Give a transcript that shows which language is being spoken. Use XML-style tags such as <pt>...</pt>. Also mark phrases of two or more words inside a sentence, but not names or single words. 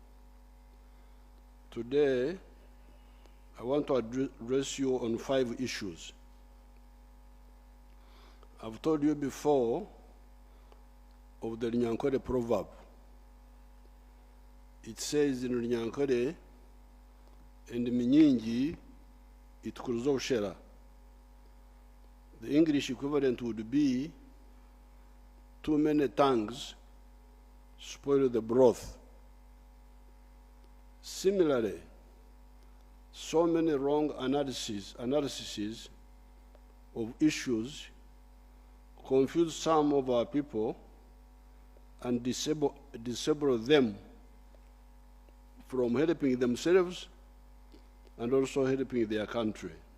<en>Today, I want to address you on 5 issues. I've told you before of the Runyankore proverb. It says in Runyankore,</en> <nyn>and minyingi itukuruza ushera.</nyn> <en>The English equivalent would be, too many tongues spoil the broth. Similarly, so many wrong analyses of issues confuse some of our people and disable them from helping themselves and also helping their country.</en>